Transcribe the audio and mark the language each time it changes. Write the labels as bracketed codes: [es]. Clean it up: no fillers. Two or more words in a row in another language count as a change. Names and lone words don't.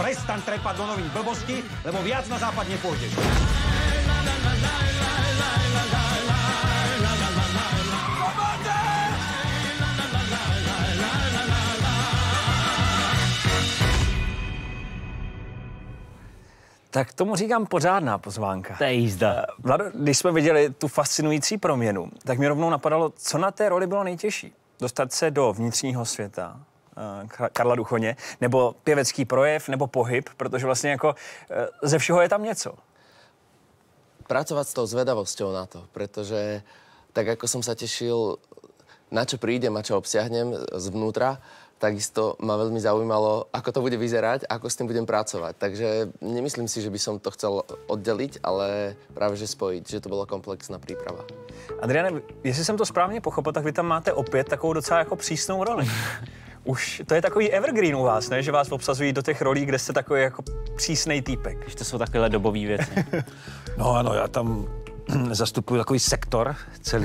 [sk] Prestan trepať do nových blbosti, lebo viac na západ nepôjdeš. [cs] Tak tomu říkám pořádná pozvánka. To je jízda. Vlado, když jsme viděli tu fascinující proměnu, tak mi rovnou napadalo, co na té roli bylo nejtěžší. Dostat se do vnitřního světa Karla Duchoně, nebo pěvecký projev, nebo pohyb, protože vlastně jako ze všeho je tam něco. [sk] Pracovať s tou zvedavosťou na to, pretože tak ako som sa tešil, na čo prídem a čo obsiahnem zvnútra, takisto ma veľmi zaujímalo, ako to bude vyzerať, ako s tým budem pracovať. Takže nemyslím si, že by som to chcel oddeliť, ale práve že spojiť, že to byla komplexná příprava. [cs] Adriane, jestli jsem to správně pochopil, tak vy tam máte opět takovou docela jako přísnou roli. Už to je takový evergreen u vás, ne? Že vás obsazují do těch rolí, kde jste takový jako přísnej týpek. Že to jsou takovéhle dobové věci. No ano, já tam zastupuji takový sektor celý.